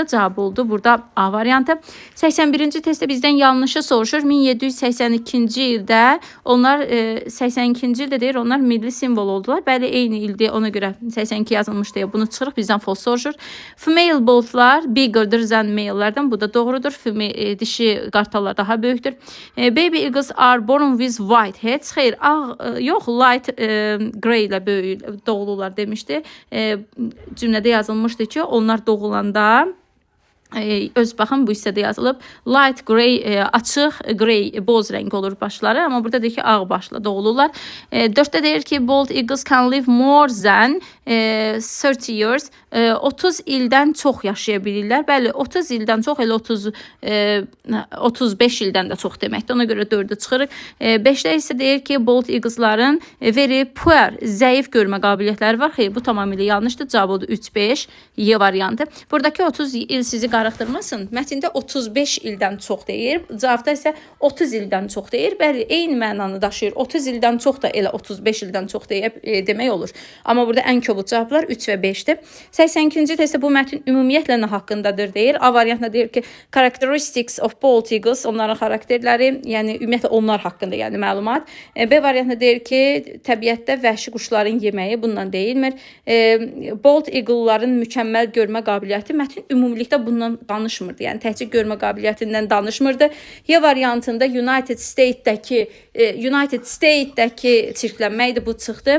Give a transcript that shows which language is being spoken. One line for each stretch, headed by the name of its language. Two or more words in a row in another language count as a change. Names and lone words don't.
Azerbaijani: Cavab oldu burada A variantı. 81-ci testdə bizdən yanlışı soruşur. 1782-ci ildə onlar 82-ci ildə deyir, onlar milli simvol oldular. Bəli, eyni ildir. Ona görə 82 yazılmış deyə bunu çıxırıq. Bizdən false soruşur.
English: Female boltlar bigger'dır than male'lərdən.
Azerbaijani: Bu da doğrudur. Dişi qartallar daha böyükdür.
English: Baby eagles are born with white heads.
Azerbaijani: Xeyr, yox,
English: light grey
Azerbaijani: ilə doğulurlar demişdi. Cümlədə yazılmışdı ki, onlar doğulanda öz baxın bu hissədə yazılıb
English: light grey,
Azerbaijani: açıq grey, boz rəng olur başları, amma burada deyir ki, ağ başla doğulurlar. 4-də deyir ki,
English: bald eagles can live more than 30 years.
Azerbaijani: 30 ildən çox yaşaya bilirlər. Bəli, 30 ildən çox, elə 35 ildən də çox deməkdir. Ona görə 4-də çıxırıq. 5-də isə deyir ki,
English: bald eaglesların very poor,
Azerbaijani: zəif görmə qabiliyyətləri var. Xeyr, bu tamamilə yanlışdır. Cavab odur 3-5, Y variantı. Buradakı 30 il sizi qarışdırmasın. Mətndə 35 ildən çox deyir. Cavabda isə 30 ildən çox deyir. Bəli, eyni mənanı daşıyır. 30 ildən çox da elə 35 ildən çox demək olur. Amma burada ən kobud cavablar 3 və 5-dir. 82-ci testdə bu mətn ümumiyyətlə nə haqqındadır deyir. A variantında deyir ki,
English: characteristics of bald eagles,
Azerbaijani: onların xarakterləri, yəni ümumiyyətlə onlar haqqında, yəni məlumat. B variantında deyir ki, təbiətdə vəhşi quşların yeməyi bundan deyilmir.
English: Bald eagle'ların
Azerbaijani: mükəmməl görmə qabiliyyəti mətn ümumilikdə bundan danışmırdı. Yəni təkcə görmə qabiliyyətindən danışmırdı. Y variantında United States-dəki çirklənməkdir, bu çıxdı.